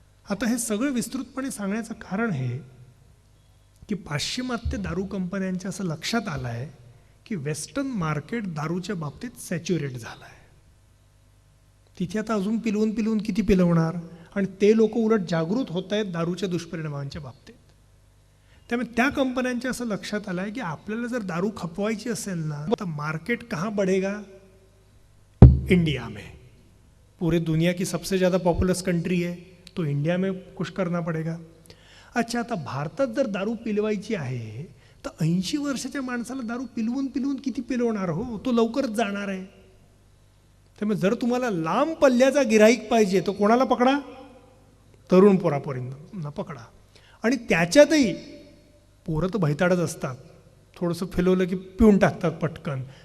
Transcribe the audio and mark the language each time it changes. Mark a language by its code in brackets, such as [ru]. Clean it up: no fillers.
[mr] आता हे सगळं विस्तृतपणे सांगण्याचं कारण हे की पाश्चिमात्य दारू कंपन्यांच्या असं लक्षात आलं आहे की वेस्टर्न मार्केट दारूच्या बाबतीत सॅच्युरेट झालं आहे. तिथे आता अजून पिलवून किती पिलवणार, आणि ते लोक उलट जागृत होत आहेत दारूच्या दुष्परिणामांच्या बाबतीत. त्यामुळे त्या कंपन्यांच्या असं लक्षात आलं आहे की आपल्याला जर दारू खपवायची असेल ना तर [hi] मार्केट कहाँ बढ़ेगा? इंडिया में. पूरे दुनिया की सबसे ज़्यादा पॉपुलस कंट्री है, तो इंडिया में कुछ करना पड़ेगा. [mr] अच्छा, आता भारतात जर दारू पिलवायची आहे तर 80 वर्षाच्या माणसाला दारू पिलवून किती पिलवणार हो? तो लवकरच जाणार आहे. त्यामुळे जर तुम्हाला लांब पल्ल्याचा गिऱ्हाईक पाहिजे तर कोणाला पकडा? तरुण पोरापोरींना पकडा. आणि त्याच्यातही पोरं तर भैताडच असतात, थोडंसं फिरवलं की पिऊन टाकतात पटकन.